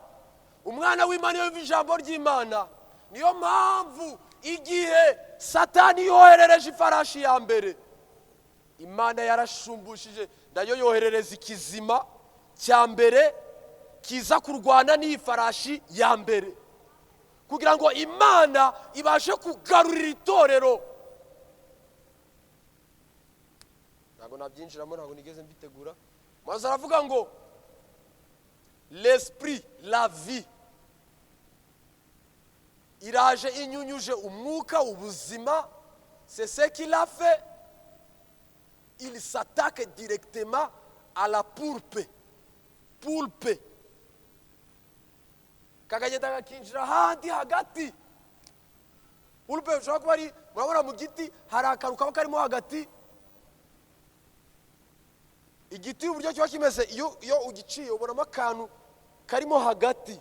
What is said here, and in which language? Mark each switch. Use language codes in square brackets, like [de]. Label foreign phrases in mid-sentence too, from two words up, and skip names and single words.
[rw] Umwana w'Imana yumva ijambo ry'Imana. Niyo mpamvu igihe Satani yoherereje ifarashi ya mbere, Imana yarashumbushije nayo yoherereza ikizima cya mbere kiza kurwana n'iyi farashi ya mbere, kugira ngo Imana ibashe kugarurira itorero. Ntabwo nabyinjiramo, ntabwo nigeze mbitegura. Maze aravuga ngo [fr] l'esprit, la vie, [rw] iraje inyunyuje umwuka ubuzima. [fr] C'est ce qu'il a fait. Il s'attaque directement à la pulpe. [rw] Kakagenda kakinjira handi hagati. Pulpe ushobora kuba ari, murabona mu giti hari akaru kaba karimo hagati. Igiti uburyo kiba kimeze, iyo ugiciye ubonamo akantu karimo hagati.